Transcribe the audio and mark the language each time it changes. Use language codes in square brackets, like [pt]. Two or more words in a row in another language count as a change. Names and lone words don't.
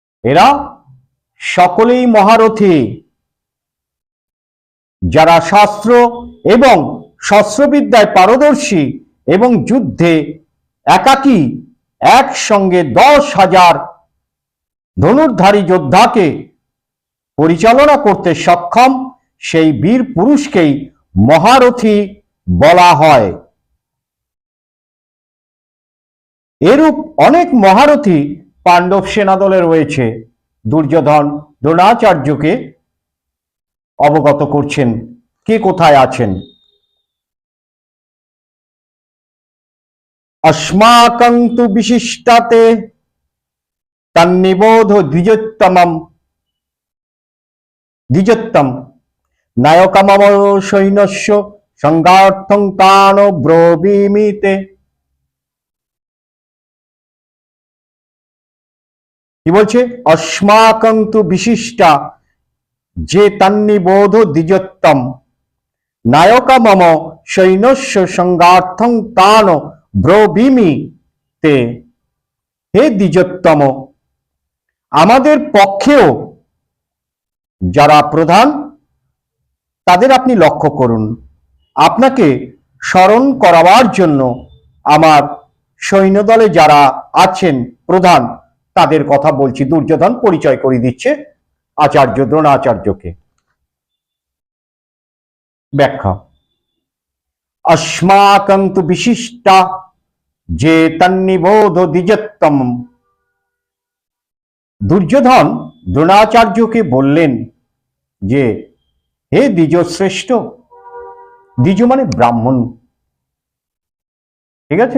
[bn] এরা সকলেই মহারথী, যারা শাস্ত্র এবং শস্ত্রবিদ্যায় পারদর্শী এবং যুদ্ধে একাকী একসঙ্গে 10,000 ধনুর্ধারী যোদ্ধাকে পরিচালনা করতে সক্ষম, সেই বীর পুরুষকেই মহারথী বলা হয়। এরূপ অনেক মহারথী পাণ্ডব সেনাদলে রয়েছে। দুর্যোধন দ্রোণাচার্যকে অবগত করছেন কে কোথায় আছেন। [sa] अस्माकं तु विशिष्टाते तन्निबोध द्विजोत्तम नायकमम सैन्यस्य संगार्थं तानो ब्रवीमीते। [bn] কি বলছে? [sa] अस्माकं तु विशिष्टा যে তন্নিবোধ দ্বিজোত্তম নায়কমম সৈন্যস্য সংগার্থং তান ব্রবীমি তে। [bn] হে দ্বিজোত্তম, আমাদের পক্ষেও যারা প্রধান তাদের আপনি লক্ষ্য করুন। আপনাকে স্মরণ করাবার জন্য আমার সৈন্যদলে যারা আছেন প্রধান তাদের কথা বলছি। দুর্যোধন পরিচয় করে দিচ্ছে আচার্য দ্রোণাচার্যকে। ব্যাখ্যা: [sa] अस्माकं तु विशिष्टा যে তন্নিবোধ দ্বিজোত্তম। [bn] দুর্যোধন দ্রোণাচার্যকে বললেন যে হে দ্বিজশ্রেষ্ঠ, দ্বিজ মানে ব্রাহ্মণ, ঠিক আছে?